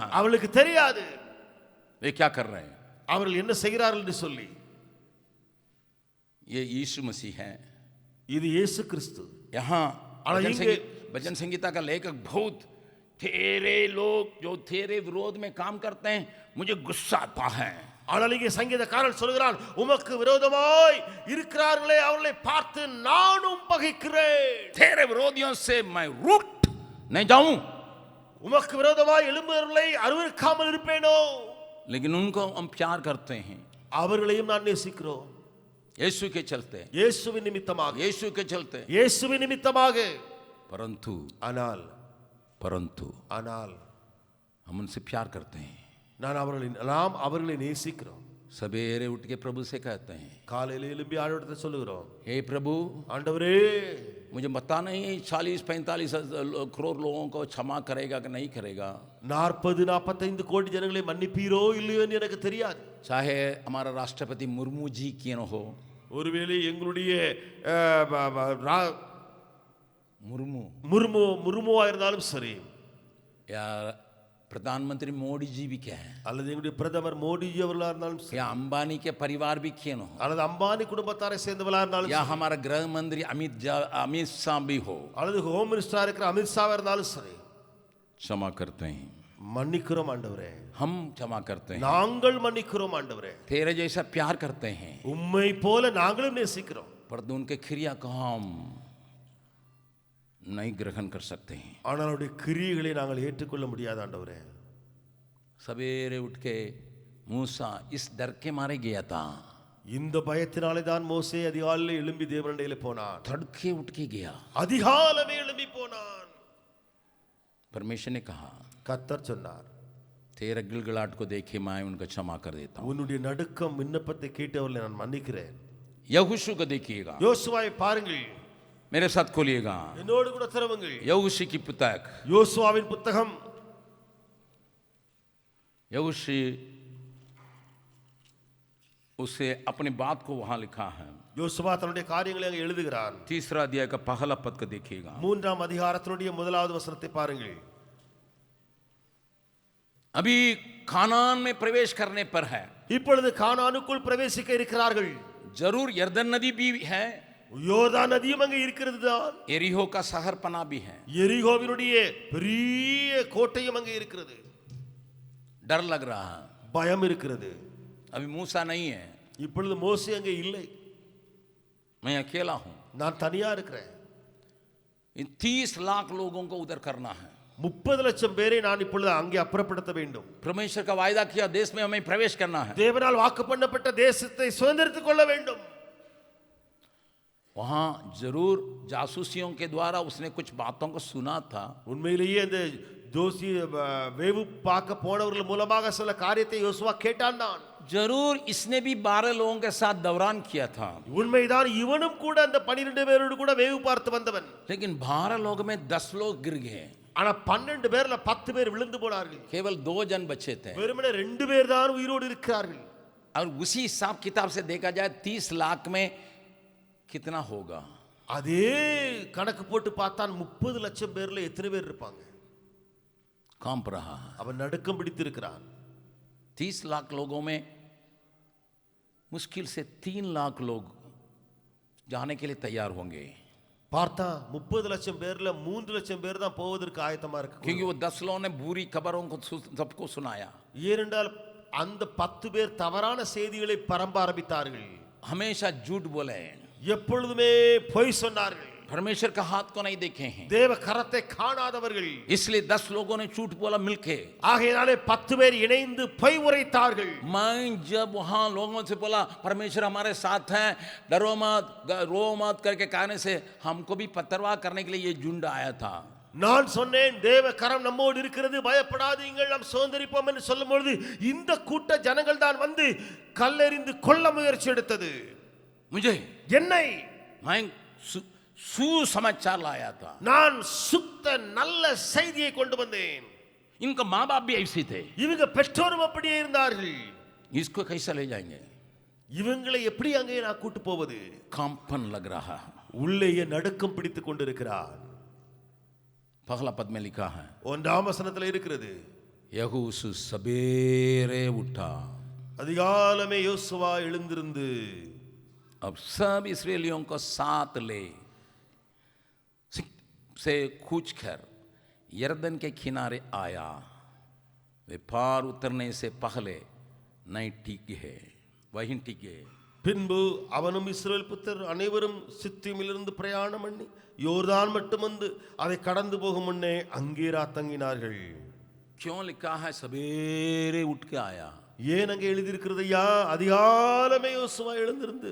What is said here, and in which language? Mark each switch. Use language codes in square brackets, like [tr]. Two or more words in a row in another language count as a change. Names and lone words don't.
[ta] அவளுக்கு தெரியாது [hi] वे क्या कर रहे हैं। [ta] அவர்கள் என்ன செய்கிறார்கள் என்று சொல்லி. [hi] ये यीशु मसीह है। [ta] இது இயேசு கிறிஸ்து. [hi] यहाँ और भजन संगीता का लेखक बहुत तेरे लोग जो तेरे विरोध में काम करते हैं, मुझे गुस्सा आता है। [ta] ஆனால் இங்கே சங்கீதக்காரன் சொல்கிறான், உமக்கு விரோதமாய் இருக்கிறார்களே அவர்களை பார்த்து நானும் பகைக்கிறேன். [hi] तेरे विरोधियों से मैं रूठ नहीं जाऊं, [ta] உமக்கு விரோதமாய் எழும்புகிறவர்களை அருவருக்காமல் இருப்பேனோ? [hi] लेकिन उनको हम प्यार करते हैं [ta] அவர்களையும் நான் நேசிக்கிறோம். [hi] यीशु के चलते, [ta] இயேசுவின் நிமித்தமாக, [hi] यीशु के चलते। [ta] இயேசுவின் நிமித்தமாக. [hi] परंतु [ta] ஆனால் [hi] हम उनसे प्यार करते हैं। [ta] நாம் அவர்களை நேசிக்கிறோம். [hi] सवेरे उठ के प्रभु से कहते हैं, [ta] காலையில எழும்பி ஆண்டவரிடத்தை சொல்லுகிறோம், [hi] हे प्रभु, [ta] ஆண்டவரே, [hi] मुझे पता नहीं 40-45 करोड़ लोगों को क्षमा करेगा कि नहीं करेगा। [ta] 40-45 கோடி ஜனங்களை மன்னிப்பீரோ இல்லையோ என்று எனக்கு தெரியாது. [hi] चाहे हमारा राष्ट्रपति मुर्मू जी क्यों न हो, [ta] ஒருவேளை எங்களுடைய முர்முவா இருந்தாலும் சரி, [hi] या प्रधानमंत्री मोदी जी भी क्या है, [ta] அல்லது எங்களுடைய பிரதமர் மோடிஜி அவர்களா இருந்தாலும் சரி, [hi] या अंबानी के परिवार भी क्यों न हो, [ta] அல்லது அம்பானி குடும்பத்தாரை சேர்ந்தவர்களா இருந்தாலும் [hi] या [ta] சரி, [hi] हमारा गृह मंत्री अमित शाह भी हो, [ta] அல்லது [en] home minister [ta] இருக்கிற அமித் ஷா இருந்தாலும் சரி, [hi] क्षमा करते हैं। [ta] மன்னிக்கிறோம் ஆண்டவரே, [hi] हम क्षमा करते हैं, [ta] நாங்கள் மன்னிக்கிறோம் ஆண்டவரே, [hi] तेरे जैसा प्यार करते हैं, [ta] உம்மை போல நாங்களும் நேசிக்கிறோம். [hi] परंतु उनके क्रिया को हम नहीं ग्रहण कर सकते हैं। [ta] ஆனால் அவருடைய கிரியைகளை நாங்கள் ஏற்றுக்கொள்ள முடியாது ஆண்டவரே. [hi] सवेरे उठ के मूसा इस डर के मारे गया था, [ta] இந்த பயத்தினாலே தான் மோசே அதிகாலையில் எழும்பி தேவனிடத்திலே போனான். [hi] तड़के उठ के गया। [ta] அதிகாலமே எழும்பி போனான். [hi] परमेश्वर ने कहा, [ta] கர்த்தர் சொன்னார், [hi] तेरे गिलगिलाट को देखे मैं उनको क्षमा कर देता हूँ। [ta] உன்னுடைய நடுக்கம் விண்ணப்பத்தை கேட்டவர்களை நான் மன்னிக்கிறேன். [hi] यहोशू को देखिएगा, [ta] யோசுவாவை பாருங்கள், [hi] मेरे साथ खोलिएगा [ta] என்னோடு கூட திறவுங்கள். [hi] यहोशू की पुस्तक, [ta] யோசுவாவின் புத்தகம். [hi] यहोशू उसे अपनी बात को वहां लिखा है। [ta] யோசுவா தன்னுடைய காரியங்களை அங்கே எழுதுகிறான். [hi] 3 अध्याय का पहला पद को देखिएगा। [ta] 3ஆம் அதிகாரத்தினுடைய முதலாவது வசனத்தை பாருங்கள். [hi] अभी कानान में प्रवेश करने पर है, [ta] இப்பொழுது கானானுக்குள் பிரவேசிக்க இருக்கிறார்கள். [hi] जरूर यरदन नदी भी है, [ta] யோர்தான் நதியும் அங்கே இருக்கிறது தான். [hi] एरिहो का शहर पना भी है, [ta] எரிகோவினுடைய பெரிய கோட்டையும் அங்கே இருக்கிறது. [hi] डर लग रहा है, [ta] பயம் இருக்கிறது. [hi] अभी मूसा नहीं है, [ta] இப்பொழுது மோசே அங்கே இல்லை, [hi] मैं अकेला हूं, [ta] நான் தனியா இருக்கிறேன். [hi] इन 30 लाख लोगों को उधर करना है। [ta] 30 லட்சம் பேரை நான் இப்பொழுது அங்கே அப்புறப்படுத்த வேண்டும். [hi] परमेश्वर का वायदा किया देश में हमें प्रवेश करना है, [ta] தேவனால் வாக்கு பண்ணப்பட்ட தேசத்தை சுதந்திரித்துக் கொள்ள வேண்டும். [hi] वहाँ जरूर जासूसियों के द्वारा उसने कुछ बातों को सुना था, [ta] உண்மையிலேயே அந்த ஜோசி வேவு பார்க்க போனவர்கள் மூலமாக சில காரியத்தை யோசுவா கேட்டான் தான். [hi] जरूर इसने भी 12 लोगों के साथ दौरान किया था, [ta] உண்மைதான், இவனும் கூட அந்த 12 பேரோடு கூட வேவு பார்த்து வந்தவன். [hi] लेकिन 12 लोग में 10 लोग गिर गए, [ta] ஆனா 12 பேர்ல 10 பேர் விழுந்து போனார்கள். [hi] केवल 2 जन बचे थे। [ta] வெறுமனே 2 பேர் தான் உயிரோடு இருக்கிறார்கள். [hi] और उसी हिसाब किताब से देखा जाए 30 लाख में कितना होगा? [ta] அதே கணக்கு போட்டு பார்த்தான் 30 லட்சம் பேர்ல எத்தனை பேர் இருப்பாங்க? [hi] कांप रहा है। [ta] அவன் நடுக்கம் பிடித்திருக்கிறான். [hi] 30 लाख लोगों में मुश्किल से 3 लाख लोग जाने के लिए तैयार होंगे, [ta] பார்த்தா 30 லட்சம் பேர்ல 3 லட்சம் பேர் தான் போவதற்கு ஆயத்தமா இருக்கு. [hi] क्योंकि वो 10 लोगों ने बुरी खबरों को सबको सुनाया। [ta] ஏனென்றால் அந்த 10 பேர் தவறான செய்திகளை பரம்ப ஆரம்பித்தார்கள். [hi] हमेशा झूठ बोले, [ta] எப்பொழுதுமே பொய் சொன்னார்கள். [hi] परमेश्वर का हाथ को नहीं देखे हैं, [ta] தேவ கரத்தை காணாதவர்கள். [hi] इसलिए 10 लोगों ने झूठ बोला मिलके। [ta] ஆகையாலே 10 பேர் இணைந்து பொய் உரைத்தார்கள். [hi] मैं जब वहां लोगों से बोला परमेश्वर हमारे साथ हैं, डरो मत, रो मत करके कहने से हमको भी पत्थरवाह करने के लिए ये झुंड आया था। [ta] நான் சொன்னேன் தேவ கரம் நம்மோடு இருக்கிறது, பயப்படாதீங்கள், நாம் சுதந்திரிப்போம் என்று சொல்லும்பொழுது இந்த கூட்ட ஜனங்கள் தான் வந்து கல்லெறிந்து கொல்ல முயற்சி எடுத்தது. [hi] मुझे [ta] என்னை [hi] मैं सुसमाचार लाया था, [ta] நான் சுத்த நல்ல செய்தியை கொண்டு வந்தேன். [hi] इनका माँ बाप भी ऐसे थे, [ta] இவங்க பெற்றோரும் அப்படியே இருந்தார்கள். [hi] इसको कैसे ले जाएंगे? [ta] இவங்களை எப்படி அங்கே நான் கூட்டு போவது? [hi] कंपन लग रहा। [ta] உள்ளேயே நடுக்கம் பிடித்துக் கொண்டிருக்கிறார். [hi] पहला पद में लिखा है, [ta] 1ஆம் வசனத்தில் இருக்கிறது, [hi] यहोशू सवेरे उठा। [ta] அதிகாலமே யோசுவா எழுந்திருந்து [hi] अब सब इस्राएलियों को साथ ले से कूच कर यरदन के किनारे आया। वे पार उतरने से पहले नहीं टिके, वहीं टिके। [ta] பின்பு அவனும் இஸ்ரவேல் புத்தர் அனைவரும் சித்திமிலிருந்து பிரயாணம் பண்ணி யோர்தான் மட்டும் வந்து அதை கடந்து போகும் முன்னே அங்கே தங்கினார்கள். [hi] क्यों लिखा है सवेरे उठ के आया? [ta] ஏன் அங்கே எழுதியிருக்கிறது? ஐயா, அதிகாலமே யோசுவா எழுந்திருந்து,